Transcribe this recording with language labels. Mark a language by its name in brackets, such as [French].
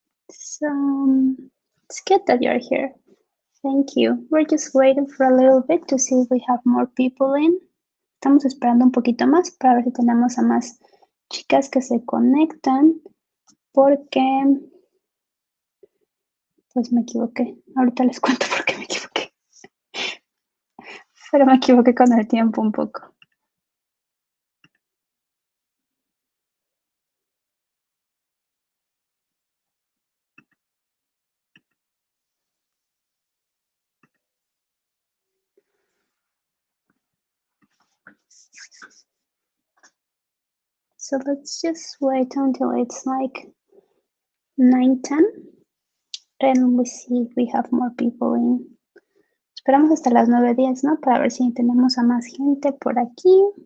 [English] So, it's good that you're here. Thank you. We're just waiting for a little bit to see if we have more people in. [Spanish] Estamos esperando un poquito más para ver si tenemos a más chicas que se conectan, porque pues me equivoqué. Ahorita les cuento por qué me equivoqué. Pero me equivoqué con el tiempo un poco. [English] So let's just wait until it's like 9:10 and we see if we have more people in. [Spanish] Esperamos hasta las 9:10, ¿no? Para ver si tenemos a más gente por aquí.